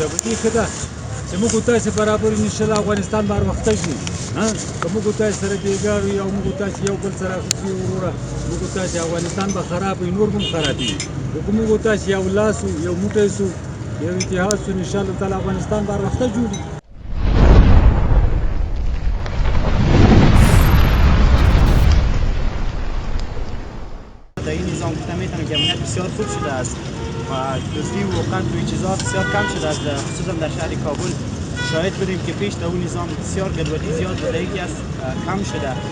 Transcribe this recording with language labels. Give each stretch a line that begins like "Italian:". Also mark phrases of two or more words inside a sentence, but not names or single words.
Pashto: په دې ښه ده چې موږ او تاسې برابر یو، انشاءالله افغانستان به هر وخته شي. که موږ او تاسې سره بېګار یو، موږ او تاسې یو بل سره اخیستي وروره، موږ او تاسې افغانستان به خراب وي، نور به هم خرابېږي. خو که موږ او تاسې یو لاس وو، یو موټی سو، یو اتحاد سو، انشاءالله تعالی افغانستان به هر وخته جوړ وي.
Persian: در این نظام گفتن میتونم که امنیت بسیار خوب شده است و دزدی و قتل و چیزها بسیار کم شده است، خصوصا در شهر کابل شاهد بودیم که پیش در اون نظام بسیار گدوری زیاد بوده، یکی از کم شده.